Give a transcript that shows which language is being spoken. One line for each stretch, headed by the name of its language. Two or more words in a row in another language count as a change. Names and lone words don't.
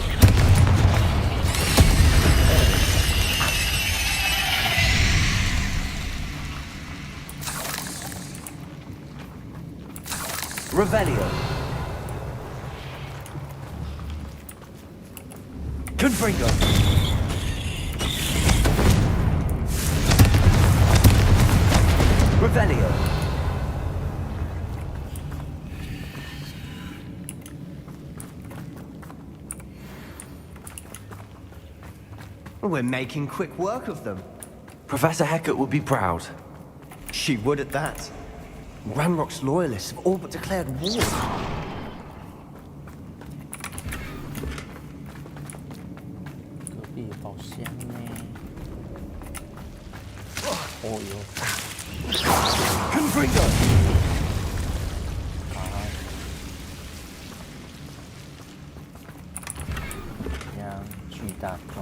English: Revelio. Confringo. Revelio. We're making quick work of them. Professor Hecat would be proud. She would at that. Ranrock's loyalists have all but declared war.
Chinese: 隔壁有宝箱呢。哦哟。
English: Confringo. 将巨大装。